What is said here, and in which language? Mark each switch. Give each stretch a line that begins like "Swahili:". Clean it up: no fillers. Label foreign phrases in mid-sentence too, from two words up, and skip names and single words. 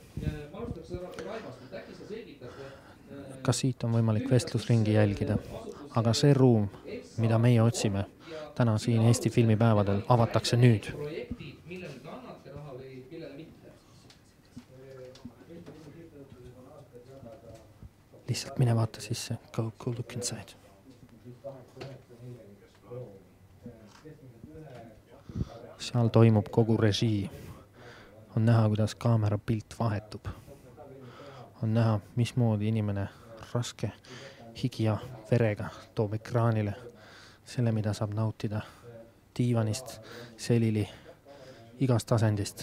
Estonian: Ka siit on võimalik vestlusringi jälgida. Aga see ruum, mida meie otsime täna siin Eesti filmipäevadel, avatakse nüüd. Lihtsalt mine vaata sisse.
English: Go look inside.
Estonian: Seal toimub kogu režii. On näha, kuidas kaamera pilt vahetub. On näha, mismoodi inimene raske higi ja verega toob ekraanile selle, mida saab nautida diivanist, selili, igast asendist.